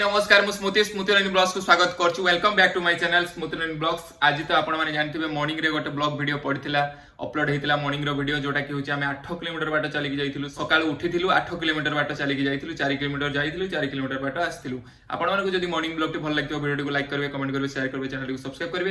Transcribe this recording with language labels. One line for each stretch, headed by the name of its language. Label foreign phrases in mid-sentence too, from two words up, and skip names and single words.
Odia: ନମସ୍କାର ମୁଁ ସ୍ମୃତି ସ୍ମୃତିରଞ୍ଜନ ବ୍ଲଗ୍ସ କୁ ସ୍ୱାଗତ କରୁଛୁ।
English: welcome back to my channel Smritiranjan Vlogs.
Odia: ଆଜି ତ ଆପଣ ମାନେ ଜାଣିଥିବେ ମର୍ଣ୍ଣିଂ ରେ ଗୋଟେ
English: vlog video
Odia: ପଡ଼ିଥିଲା ଅପଲୋଡ ହୋଇଥିଲା ମର୍ଣ୍ଣିଂ ର ଭିଡିଓ ଯୋଉଟା କି ହେଉଛି ଆମେ 8 କିଲୋମିଟର ବାଟ ଚାଲି କି ଯାଇଥିଲୁ। ସକାଳ ଉଠିଥିଲୁ 8 କିଲୋମିଟର ବାଟ ଚାଲି କି ଯାଇଥିଲୁ, 4 କିଲୋମିଟର ଯାଇଥିଲୁ, 4 କିଲୋମିଟର ବାଟ ଆସିଥିଲୁ। ଆପଣ ମାନେ କୁ ଯଦି
English: morning vlog
Odia: ଟି ଭଲ ଲାଗିଥିବ ଭିଡିଓ କୁ ଲାଇକ କରିବେ, କମେଣ୍ଟ କରିବେ, ସେୟାର କରିବେ, ଚ୍ୟାନେଲ କୁ ସବସ୍କ୍ରାଇବ କରିବେ।